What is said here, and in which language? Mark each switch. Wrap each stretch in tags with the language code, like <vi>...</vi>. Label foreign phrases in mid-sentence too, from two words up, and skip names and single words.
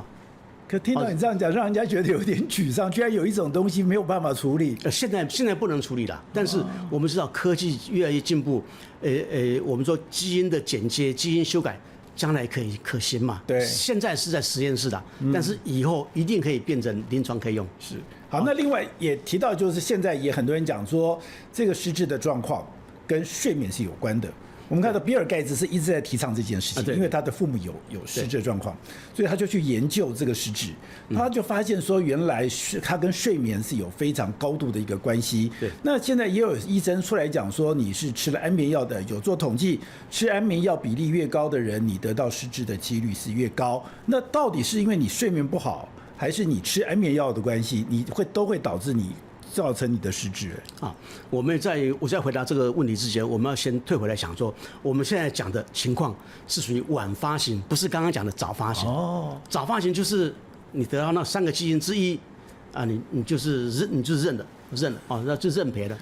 <zh>可聽到你這樣講，讓人家覺得有點沮喪。居然有一種東西沒有辦法處理。現在不能處理了，但是我們知道科技越來越進步。我們說基因的剪接、基因修改，將來可行嘛？對。現在是在實驗室的，但是以後一定可以變成臨床可以用。是。好，那另外也提到，就是現在也很多人講說，這個失智的狀況跟睡眠是有關的。我們看到比爾蓋茨是一直在提倡這件事情，因為他的父母有失智狀況，所以他就去研究這個失智，他就發現說，原來他跟睡眠是有非常高度的一個關係。那現在也有醫生出來講說，你是吃了安眠藥的，有做統計，吃安眠藥比例越高的人，你得到失智的幾率是越高。那到底是因為你睡眠不好，還是你吃安眠藥的關係，都會導致你造成你的失智？啊，我在回答這個問題之前，我們要先退回來想說，我們現在講的情況是屬於晚發型，不是剛剛講的早發型。哦，早發型就是你得到那3個基因之一，啊，你就是認了，哦，那就認賠了。</zh>